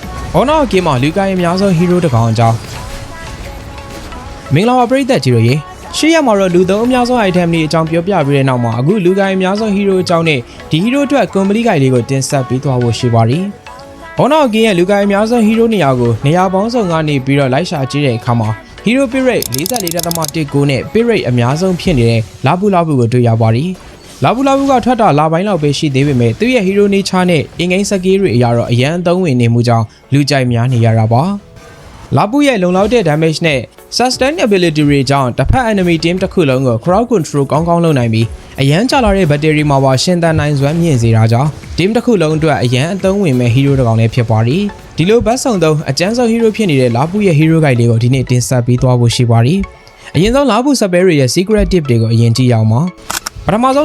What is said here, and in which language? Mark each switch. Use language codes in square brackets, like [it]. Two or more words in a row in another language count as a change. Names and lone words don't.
[my] Honor game မှာလူကိုင်းအများဆုံး hero တစ်ကောင်အကြောင်းမင်္ဂလာပါပရိသတ်ကြီးတို့ရေရှေ့ရမှာတော့လူသုံးအများဆုံး item တွေအကြောင်းပြောပြပြီးတဲ့နောက်မှာအခုလူကိုင်းအများဆုံး hero အကြောင်းနဲ့ဒီ hero အတွက် [en] complete guide [my] လေးကိုတင်ဆက်ပေးသွားဖို့ရှိပါတယ်။ Honor game ရဲ့လူကိုင်းအများဆုံး hero နေရာကိုနေရာပေါင်းစုံကနေပြီးတော့လိုက်ရှာကြည့်တဲ့အခါမှာ [en] hero pit rate [my] 44.19 နဲ့ [en] pit rate [my] အများဆုံးဖြစ်နေတဲ့လာပူကိုတွေ့ရပါတယ်။လာပူ ကထွက်တာလပိုင်းလောက်ပဲရှိသေးပေမဲ့သူ့ရဲ့ [en] hero nature [my] နဲ့ [en] in-game skill [my] တွေအရာတော့အရန်အသုံးဝင်နေမှုကြောင့်လူကြိုက်များနေရတာပါ။လာပူရဲ့လုံလောက်တဲ့ damage နဲ့ sustainability တွေကြောင့်တစ်ဖက် [en] enemy team [my] တစ်ခုလုံးကို [en] crowd control [my] ကောင်းကောင်းလုပ်နိုင်ပြီးအရန်ကျလာတဲ့ battery မှာပါရှင်သန်နိုင်စွမ်းမြင့်စေတာကြောင့် team တစ် ခုလုံးအတွက်အရန်အသုံးဝင်မဲ့ hero တစ်ကောင်လည်းဖြစ်ပါတယ်။ဒီလိုဘတ်ဆောင်သုံးအကျန်းဆုံး hero ဖြစ်နေတဲ့လာပူရဲ့ [en] hero guide [my] လေးကိုဒီနေ့တင်ဆက်ပေးသွားဖို့ရှိပါတယ်။အရင်ဆုံးလာပူ spell တွေရဲ့ [en] secret tip [my] တွေကိုအရင်ကြည့်ရအောင်ပါ။ပထမဆုံး